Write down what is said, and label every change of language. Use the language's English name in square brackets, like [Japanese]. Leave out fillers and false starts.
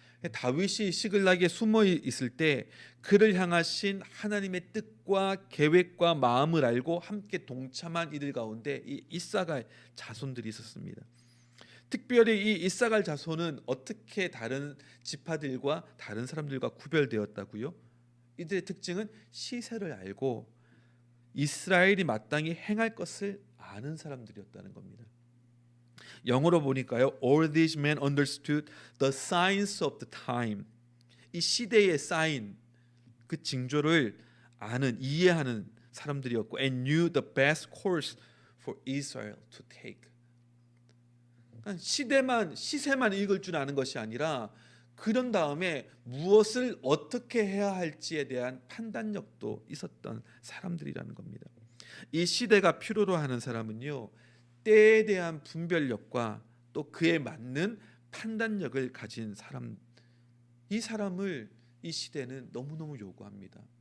[Korean] 다윗이 시글락에 숨어 있을 때 그를 향하신 하나님의 뜻과 계획과 마음을 알고 함께 동참한 이들 가운데 이 이사갈 자손들이 있었습니다. 특별히 이 이사갈 자손은 어떻게 다른 지파들과 다른 사람들과 구별되었다고요? 이들의 특징은 시세를 알고 이스라엘이 마땅히 행할 것을 아는 사람들이었다는 겁니다. 영어로 보니까요, [English] all these men understood the signs of the time. [Korean] 이 시대의 사인, 그 징조를 아는, 이해하는 사람들이었고, [English] and knew the best course for Israel to take. [Korean] 시세만 읽을 줄 아는 것이 아니라 그런 다음에 무엇을 어떻게 해야 할지에 대한 판단력도 있었던 사람들이라는 겁니다. 이 시대가 필요로 하는 사람은요, 때에 대한 분별력과 또 그에 맞는 판단력을 가진 사람, 이 사람을 이 시대는 너무너무 요구합니다.